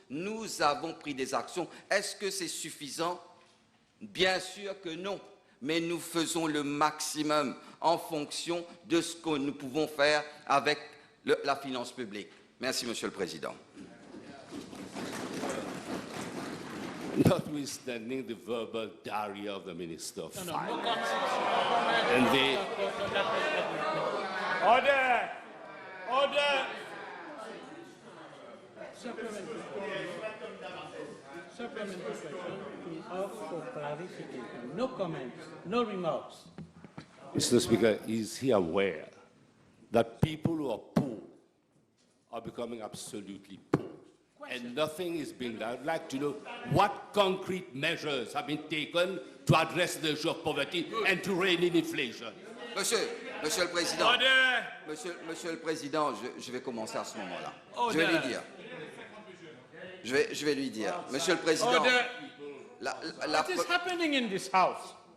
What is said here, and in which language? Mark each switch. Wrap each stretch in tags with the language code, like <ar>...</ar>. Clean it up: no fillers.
<fr>Nous avons pris des actions. Est-ce que c'est suffisant? Bien sûr que non. Mais nous faisons le maximum en fonction de ce que nous pouvons faire avec la finance publique. Merci, Monsieur le Président.</fr> <en>Notwithstanding the verbal diarrhea of the Minister of Finance. And the... Order! Order! Supplementary question is up for clarification. No comments, no remarks. Mr. Speaker, is he aware that people who are poor are becoming absolutely poor? And nothing is being done. I'd like to know what concrete measures have been taken to address the issue of poverty and to rein in inflation.</en> <fr>Monsieur le Président, Monsieur le Président, je vais commencer à ce moment-là. Je vais lui dire. Je vais lui dire. Monsieur le Président.</fr> <en>What is happening in this house?</en>